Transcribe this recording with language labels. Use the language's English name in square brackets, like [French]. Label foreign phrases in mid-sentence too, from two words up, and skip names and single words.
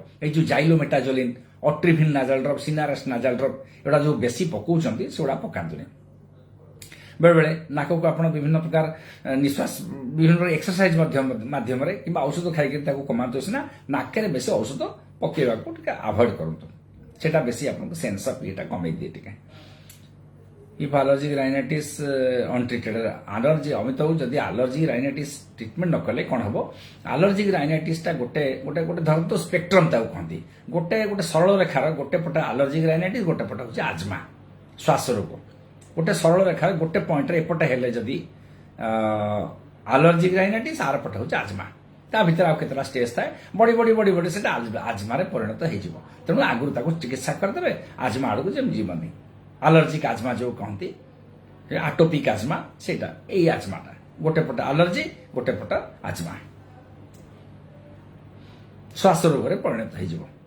[Odia] ଏଇ ଯୋଉ ଜାଇଲୋମେଟାଜୋଲିନ୍, ଅଟ୍ରିଭିନ୍ [English] nasal drop, [Odia] ସିନାରେଷ୍ଟ [English] nasal drop [Odia] ଏଗୁଡ଼ା ଯୋଉ ବେଶୀ ପକାଉଛନ୍ତି ସେଗୁଡ଼ା ପକାନ୍ତୁନି। ବେଳେବେଳେ ନାକକୁ ଆପଣ ବିଭିନ୍ନ ପ୍ରକାର ନିଶ୍ୱାସ ବିଭିନ୍ନ ପ୍ରକାର ଏକ୍ସରସାଇଜ ମାଧ୍ୟମରେ କିମ୍ବା ଔଷଧ ଖାଇକି ତାକୁ କମାନ୍ତୁ ସିନା, ନାକରେ ବେଶୀ ଔଷଧ ପକେଇବାକୁ ଟିକେ ଆଭଏଡ୍ କରନ୍ତୁ, ସେଟା ବେଶୀ ଆପଣଙ୍କୁ [English] sense of [Odia] ଇଏଟା କମେଇ ଦିଏ ଟିକେ। [English] If allergic rhinitis untreated, allergy [Odia] ଅମିତ ବାବୁ ଯଦି [English] allergic rhinitis ଟ୍ରିଟମେଣ୍ଟ [Odia] ନ କଲେ କ'ଣ ହବ? [English] allergic rhinitis [Odia] ଟା ଗୋଟେ ଧରନ୍ତୁ ସ୍ପେକ୍ଟ୍ରମ ତାକୁ କହନ୍ତି। ଗୋଟେ ସରଳ ରେଖାର ଗୋଟେ ପଟେ [English] allergic rhinitis, [Odia] ଗୋଟେ ପଟେ ହଉଛି ଆଜମା ଶ୍ୱାସ ରୋଗ। ଗୋଟେ ସରଳ ରେଖାର ଗୋଟେ ପଏଣ୍ଟରେ ଏପଟେ ହେଲେ ଯଦି [English] allergic rhinitis, [Odia] ଆର ପଟେ ହଉଛି ଆଜମା। ତା ଭିତରେ ଆଉ କେତେଟା ଷ୍ଟେଜ ଥାଏ, ବଢି ସେଟା ଆଜମାରେ ପରିଣତ ହେଇଯିବ। ତେଣୁ ଆଗରୁ ତାକୁ ଚିକିତ୍ସା କରିଦେବେ, ଆଜମା ଆଡକୁ ଯେମିତି ଯିବନି। [English] allergic asthma [Odia] ଯୋଉ କହନ୍ତି, [English] atopic asthma, [Odia] ସେଇଟା ଏଇ ଆଜମାଟା ଗୋଟେ ପଟ ଆଲର୍ଜି, ଗୋଟେ ପଟ ଆଜମା ଶ୍ୱାସ ରୋଗରେ ପରିଣତ ହେଇଯିବ।